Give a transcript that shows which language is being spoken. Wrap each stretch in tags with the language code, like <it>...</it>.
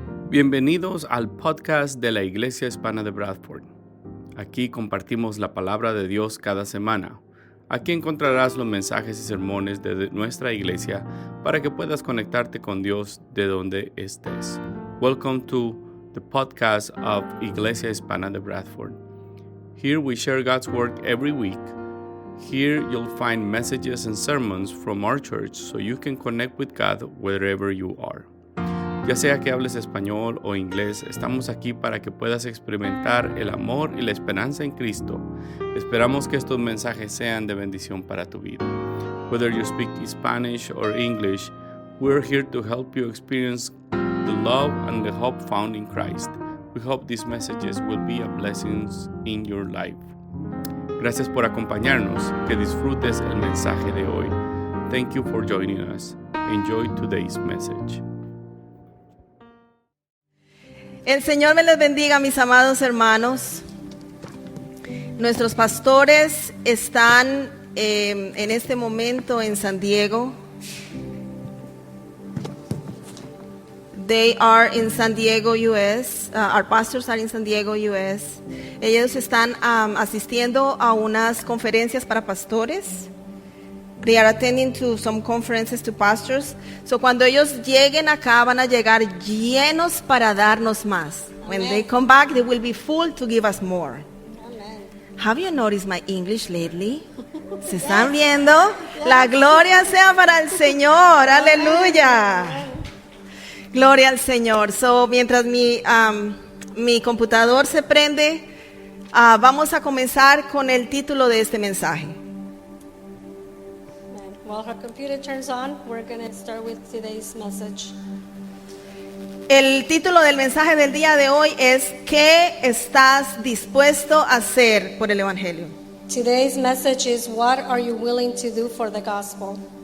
<es>Bienvenidos al podcast de la Iglesia Hispana de Bradford. Aquí compartimos la palabra de Dios cada semana. Aquí encontrarás los mensajes y sermones de nuestra iglesia para que puedas conectarte con Dios de donde estés.</es> <en>Welcome to the podcast of Iglesia Hispana de Bradford. Here we share God's Word every week. Here you'll find messages and sermons from our church so you can connect with God wherever you are.</en> <es>Ya sea que hables español o inglés, estamos aquí para que puedas experimentar el amor y la esperanza en Cristo. Esperamos que estos mensajes sean de bendición para tu vida.</es> <en>Whether you speak Spanish or English, we're here to help you experience the love and the hope found in Christ. We hope these messages will be a blessing in your life.</en> <es>Gracias por acompañarnos. Que disfrutes el mensaje de hoy.</es> <en>Thank you for joining us. Enjoy today's message.</en> <es>El Señor me les bendiga, mis amados hermanos. Nuestros pastores están en este momento en San Diego.</es> <en>They are in San Diego, U.S. Our pastors are in San Diego, U.S.</en> <es>Ellos están asistiendo a unas conferencias para pastores.</es> <en>They are attending to some conferences to pastors.</en> <es>So cuando ellos lleguen acá van a llegar llenos para darnos más.</es> <en>When they come back, they will be full to give us more. Amen. Have you noticed my English lately?</en> <es>¿Se están viendo? La gloria sea para el Señor. Aleluya. Gloria al Señor. So mientras mi computador se prende, vamos a comenzar con el título de este mensaje.</es> <en>While her computer turns on, we're going to start with today's message.</en> <es>El título del mensaje del día de hoy es ¿qué estás dispuesto a hacer por el Evangelio?</es> <en>Today's message is, what are you willing to do for the gospel?</en>